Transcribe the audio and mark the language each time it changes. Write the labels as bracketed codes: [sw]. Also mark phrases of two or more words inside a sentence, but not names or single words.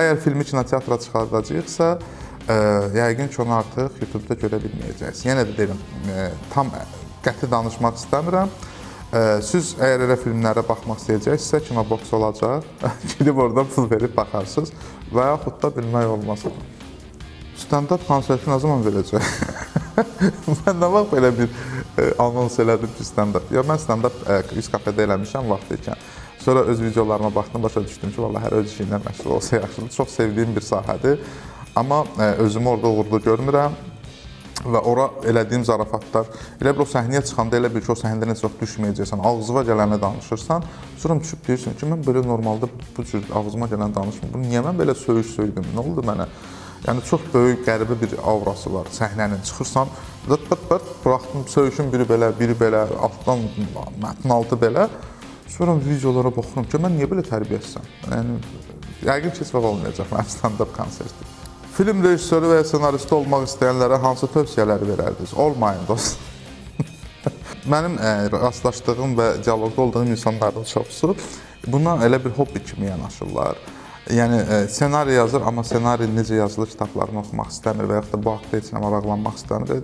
[az] Amma əgər filmi kinoteatra çıxardacaqsa, yəqin ki, onu artıq YouTube-da görə bilməyəcəksiniz. Yenə də deyirəm, tam qəti danışmaq istəmirəm. Siz əgər elə filmlərə baxmaq istəyəcəksinizsə, Kinobox olacaq. Gidib oradan pul verib baxarsınız və yaxud da bilmək olmaz. Stand-up konserti nə zaman verəcək? Mən nə vaxt belə bir anons elədim ki, stand-up. Ya, mən stand-up 100 kafedə eləmişəm vaxt ikən. Sonra öz videolarıma baxdım, başa düşdüm ki, vallahi hər öz işi ilə məşğul olsa yaxşıdır. Çox sevdiyim bir sahədir. Amma özümü orada uğurlu görmürəm. Və ora elədiyim zarafatlar, elə bir o səhnəyə çıxanda elə bir ki, o səhnədə necə çox düşməyəcəksən, ağzıva gələni danışırsan, sonra düşüb deyirsən ki, mən belə normalda bu cür ağzıma gələni danışmıyorum. Niyə mən belə söydüm, nə oldu mənə? Yəni, çox böyük, qəribə bir aurası var səhnənin. Çıxırsan, buraxdım, söyüşün biri belə, altdan, mətn altı belə. Sonra videolara baxıram ki, mən niyə belə tərbiyəsizəm? Yəni, yəqin ki, heç vaxt olmayacaq mənim stand-up konserti. Film rejissoru və ya senaristi olmaq istəyənlərə hansı tövsiyələri verərdiniz? Olmayın, dostum. Mənim rastlaşdığım və dialoqda olduğum insanların çoxusu buna elə bir hobbi kimi yanaşırlar. Yəni, senari yazır, amma senari necə yazılır kitablarını oxumaq istəmir və yaxud da bu haqda heç nə maraqlanmaq istəmir.